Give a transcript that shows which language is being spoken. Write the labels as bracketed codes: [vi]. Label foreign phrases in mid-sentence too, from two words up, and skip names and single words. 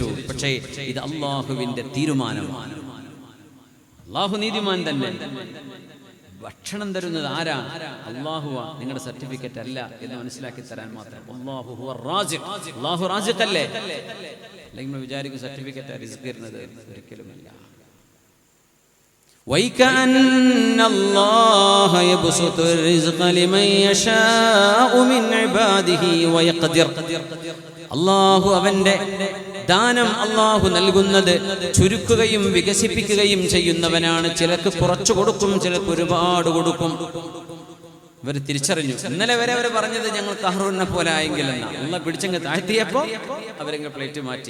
[ml] പക്ഷേ ഇത് അള്ളാഹുവിന്റെ തീരുമാനമാണ്. അള്ളാഹു നീതിമാൻ തന്നെ. ഭക്ഷണം തരുന്നത് ആരാ? അള്ളാഹുവാ. നിങ്ങളുടെ സർട്ടിഫിക്കറ്റ് അല്ല എന്ന് മനസ്സിലാക്കി തരാൻ മാത്രം. അള്ളാഹു റാസിഖ് അല്ലേ? അല്ലെങ്കിൽ നമ്മൾ വിചാരിക്കും സർട്ടിഫിക്കറ്റ് റിസ്ക് തരുന്നത്. ഒരിക്കലുമല്ല. [ar] وَيْكَأَنَّ اللَّهَ يَبْسُطُ الرِّزْقَ لِمَن يَشَاءُ مِنْ عِبَادِهِ وَيَقْدِرُ. [ml] അല്ലാഹു അവന്റെ ദാനം അല്ലാഹു നൽകുന്നത് ചുരുക്കുകയും വികസിപ്പിക്കുകയും ചെയ്യുന്നവനാണ്. ചിലർക്ക് കുറച്ചു കൊടുക്കും, ചിലർക്ക് ഒരുപാട് കൊടുക്കും. ഇവർ തിരിച്ചറിഞ്ഞു. ഇന്നലെ വരെ അവർ പറഞ്ഞത് ഞങ്ങൾ ഖഹ്റൂനെ പോലെ ആയെങ്കിൽ എന്നാ. അല്ലാഹു പിടിച്ചങ്ങ് താഴ്ത്തിയപ്പോൾ അവരെങ്ങ് പ്ലേറ്റ് മാറ്റി.